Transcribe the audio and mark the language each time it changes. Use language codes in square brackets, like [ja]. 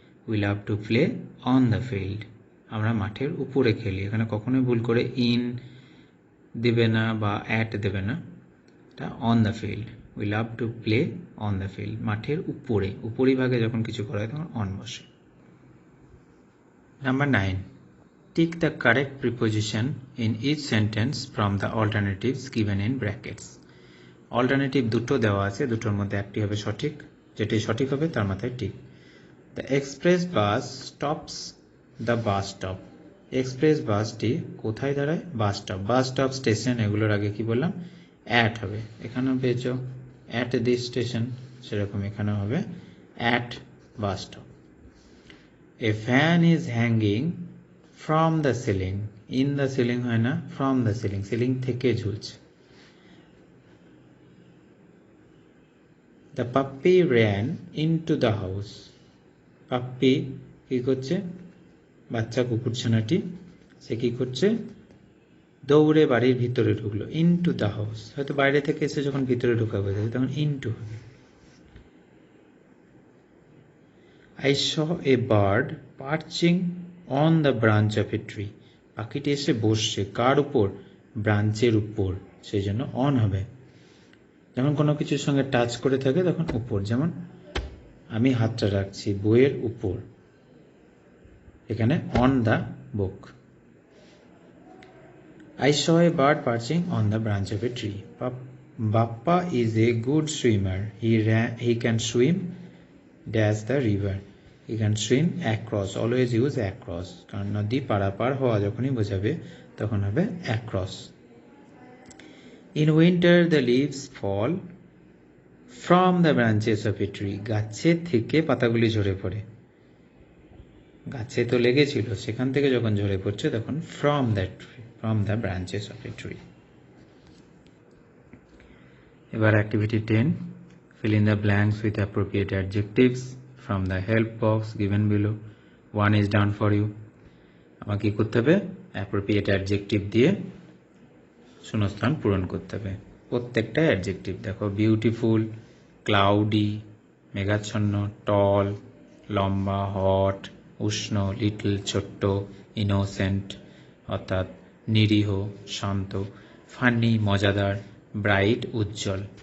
[en] We love to play on the field. [bn] আমরা মাঠের উপরে খেলি। এখানে কখনোই ভুল করে ইন দেবে না বা অ্যাট দেবে না, এটা on the field. [en] we love to play on the field, [bn] মাঠের উপরে, উপরিভাগে যখন কিছু করা হয় তখন অন বসে। [en] Number 9. Tick the correct preposition in each sentence from the alternatives given in brackets. [bn] Alternative দুটো দেওয়া আছে, দুটোর মধ্যে একটি হবে সঠিক, যেটি সঠিক হবে তার মাথায় tick. [en] The express bus stops the bus stop. [bn] Express বাসটি কোথায় দাঁড়ায়? Bus stop. Bus stop, station, এগুলোর আগে কি বললাম? অ্যাট হবে। এখানেও পেয়েছ অ্যাট দিস স্টেশন, সেরকম এখানেও হবে at bus stop. [en] A fan is hanging from the ceiling. In the ceiling [bn] হয় না, [en] from the ceiling, [bn] সিলিং থেকে ঝুলছে। [en] The puppy ran into the house. [bn] Puppy কি করছে? বাচ্চা কুকুরছানাটি সে কি করছে? দৌড়ে বাড়ির ভিতরে ঢুকলো। ইনটু দ্য হাউস, হয়তো বাইরে থেকে এসে যখন ভিতরে ঢোকা বোঝায় তখন ইনটু হবে। [en] I saw a bird perching on the branch of a tree. [bn] পাখিটি এসে বসছে কার উপর? ব্রাঞ্চের উপর, সেই জন্য অন হবে। যখন কোনো কিছুর সঙ্গে টাচ করে থাকে তখন উপর, যেমন আমি হাতটা রাখছি বইয়ের উপর, এখানে on the book. [en] I saw a bird perching on the branch of a tree. Bappa is a good swimmer. He can swim dash the river. He can swim across. Always use across. [bn] কারণ নদী পারাপার হওয়া যখনই বোঝাবে তখন হবে across. [en] In winter the leaves fall from the branches of a tree. [bn] গাছে থেকে পাতাগুলি ঝরে পড়ে। গাছে তো লেগেছিল, সেখান থেকে যখন ঝরে পড়ছে তখন [en] from the branches of a tree. [bn] এবার activity 10. [en] Fill in the blanks with appropriate adjectives from the help box given below. One is done for you. [bn] আমাকে কি করতে হবে? appropriate adjective দিয়ে শূন্যস্থান পূরণ করতে হবে। প্রত্যেকটা অ্যাডজেক্টিভ দেখো, বিউটিফুল, ক্লাউডি, মেঘাচ্ছন্ন, টল, লম্বা, হট, উষ্ণ, লিটল, ছোট্ট, ইনোসেন্ট অর্থাৎ নিরীহ, শান্ত, ফানি, মজাদার, ব্রাইট, উজ্জ্বল।